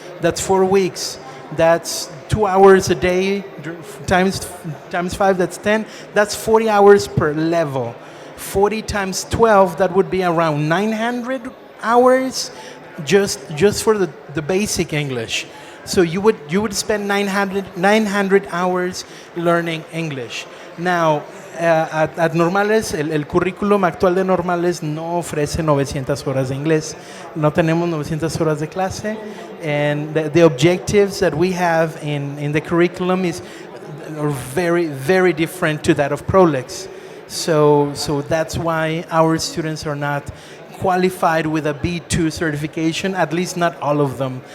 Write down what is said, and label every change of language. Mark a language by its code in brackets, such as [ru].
[en] That's 4 weeks. That's 2 hours a day times 5. That's 10. That's 40 hours per level. 40 times 12. That would be around 900 hours, just for the basic English. So you would spend 900 hours learning English. Now, at [es] Normales, el currículum actual de Normales no ofrece 900 horas de inglés. No tenemos 900 horas de clase. [en] And the objectives that we have in the curriculum are very, very different to that of Prolix. So that's why our students are not qualified with a B2 certification, at least not all of them.